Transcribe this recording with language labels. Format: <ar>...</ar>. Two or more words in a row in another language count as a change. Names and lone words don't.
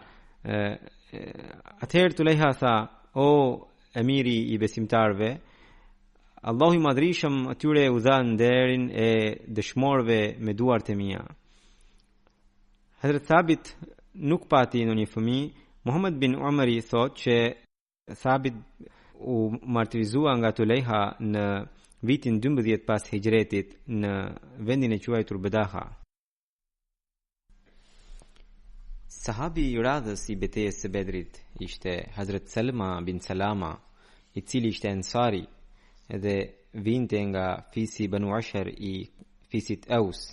<sq>Atëherë Tulejha tha: o emiri i besimtarve, Allahu i madhrishëm atyre u dha nderin e dëshmorëve me duart e mia. Hazrat Thabit nuk pati ndonjë fëmijë. Muhammad bin Umari thotë që Thabit u martirizua nga Tulejha në vitin 12 pas hijretit në vendin e quajtur Bedaha. Sahabi i radhës i betejës së Bedrit ishte Hazrat Salma bin Salama, i cili ishte ansari edhe vinte nga fisi Banu Ashar i fisit Aus.</sq>